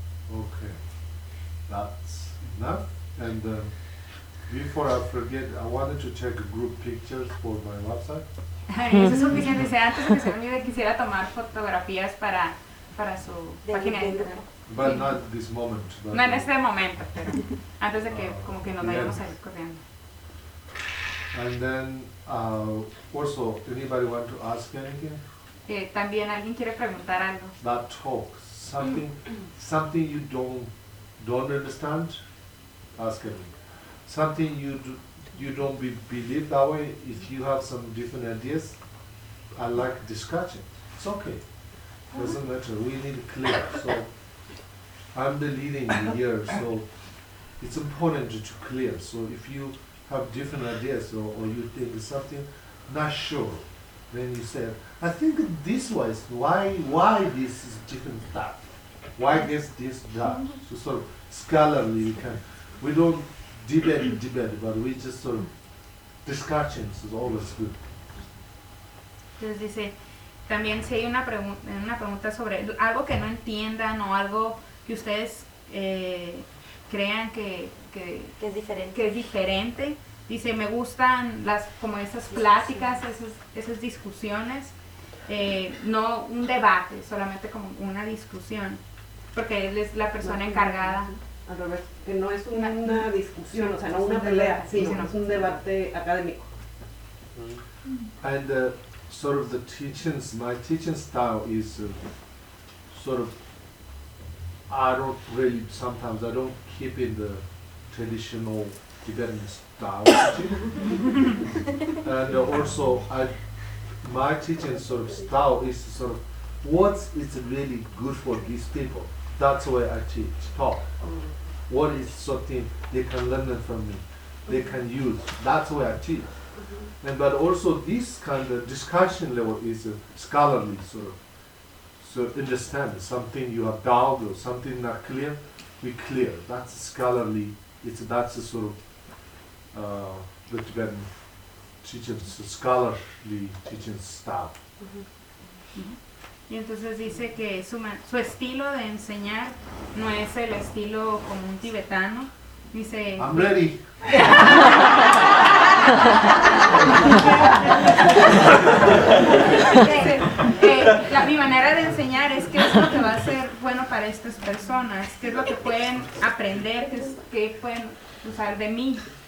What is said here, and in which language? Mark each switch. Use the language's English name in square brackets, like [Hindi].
[English] Okay, that's enough. And before I forget, I wanted to take group pictures for my website. [Spanish] Eso es suficiente. Antes de que se olvide, quisiera tomar fotografías para su página. [English] But not this moment. [Spanish] No en este momento, pero antes de que como que nos vayamos a ir corriendo. [English] And then, also, anybody want to ask anything? [Spanish] También alguien quiere preguntar algo. [English] That talk, something you don't understand, ask anything. Something you don't believe that way, if you have some different ideas, I like discussion. It's okay. Doesn't matter. We need clear. So I'm the leading here, so it's important to clear. So if you have different ideas or you think something not sure, then you say, I think this way is why this is different that? Why is this that? So sort of scholarly we don't debate, but we just sort of discussions is always good. [Spanish] Entonces dice, también si hay una pregunta sobre algo que no entiendan o algo que ustedes crean que es diferente, dice, me gustan las como esas pláticas, esas discusiones, no un debate, solamente como una discusión, porque él es la persona encargada. Al revés, que no es una discusión, o sea, no una pelea, sino es un debate académico. [English] And sort of the teachings, my teaching style is sort of, I don't keep in the traditional Tibetan style. And also, my teaching sort of style is sort of, what is really good for these people? That's the way I teach, talk. What is something they can learn from me, they can use. That's the way I teach. Mm-hmm. And but also this kind of discussion level is a scholarly sort of. So understand something you have doubt or something not clear, we clear. That's scholarly, that's a sort of the Tibetan teaching, so scholarly teaching style. Mm-hmm. Mm-hmm. [Spanish] Y entonces dice que su estilo de enseñar no es el estilo como un tibetano. Dice, [English] I'm ready. [Spanish] mi manera de enseñar es qué es lo que va a ser bueno para estas personas, qué es lo que pueden aprender, qué pueden usar de mí.